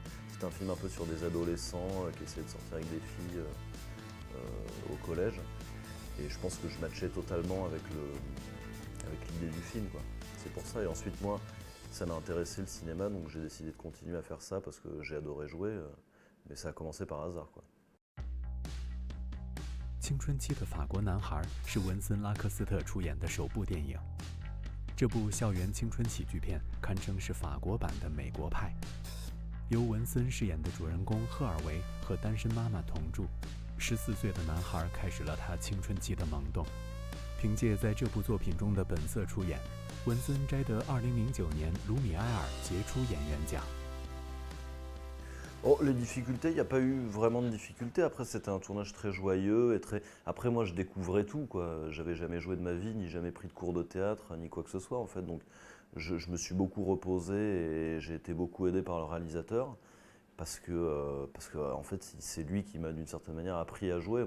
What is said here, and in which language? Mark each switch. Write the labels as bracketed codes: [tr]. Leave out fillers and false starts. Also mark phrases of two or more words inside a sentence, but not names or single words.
[fr] C'était un film un peu sur des adolescents qui essayaient de sortir avec des filles au collège, et je pense que je matchais totalement avec l'idée du film, quoi. C'est pour ça, et ensuite moi, ça m'a intéressé le cinéma, donc j'ai décidé de continuer à faire ça parce que j'ai adoré jouer, mais ça a commencé par hasard, quoi. [zh] 青春期的法国男孩是文森拉克斯特出演的首部电影。这部校园青春喜剧片堪称是法国版的《美国派》，由文森饰演的主人公赫尔维和单身妈妈同住。14岁的男孩开始了他青春期的萌动。凭借在这部作品中的本色出演，文森摘得2009年卢米埃尔杰出演员奖。 [fr] Oh, les difficultés, il n'y a pas eu vraiment de difficultés. Après, c'était un tournage très joyeux et très... Après, moi, je découvrais tout, quoi. J'avais jamais joué de ma vie, ni jamais pris de cours de théâtre, ni quoi que ce soit, en fait. Donc, je me suis beaucoup reposé et j'ai été beaucoup aidé par le réalisateur parce que en fait, c'est lui qui m'a, d'une certaine manière, appris à jouer.